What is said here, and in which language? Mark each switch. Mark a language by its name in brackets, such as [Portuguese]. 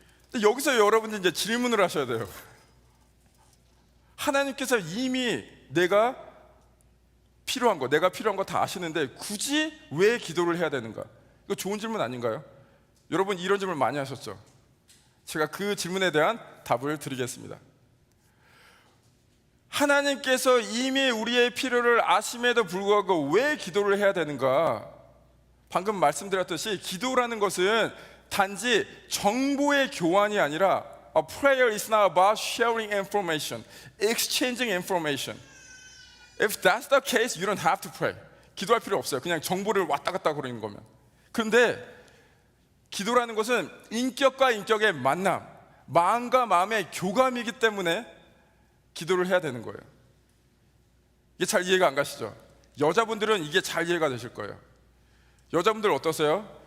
[Korean] 근데 여기서 여러분이 이제 질문을 하셔야 돼요. 하나님께서 이미 내가 필요한 거 다 아시는데 굳이 왜 기도를 해야 되는가? 이거 좋은 질문 아닌가요? 여러분 이런 질문 많이 하셨죠? 제가 그 질문에 대한 답을 드리겠습니다. 하나님께서 이미 우리의 필요를 아심에도 불구하고 왜 기도를 해야 되는가? 방금 말씀드렸듯이 기도라는 것은 단지 정보의 교환이 아니라 [English] A prayer is not about sharing information, exchanging information. If that's the case, you don't have to pray. [Korean] 기도할 필요 없어요. 그냥 정보를 왔다 갔다 그러는 거면. 그런데 기도라는 것은 인격과 인격의 만남, 마음과 마음의 교감이기 때문에 기도를 해야 되는 거예요. 이게 잘 이해가 안 가시죠? 여자분들은 이게 잘 이해가 되실 거예요. 여자분들 어떠세요?